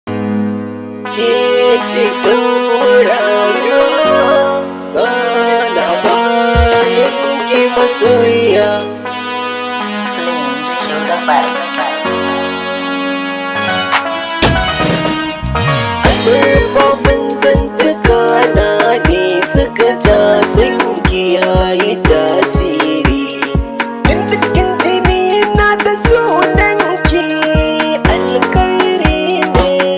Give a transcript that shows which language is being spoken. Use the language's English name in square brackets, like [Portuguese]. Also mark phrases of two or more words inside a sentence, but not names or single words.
[Hausa] Ke ce tauraro, ba na bayan ki masoyiya. [English] Please cue the button. [Hausa] Azurfafin zantuka na ne suka ja sun ki yayi tasiri. Tun da cikin jini na da sunan ki, alkhairi ne.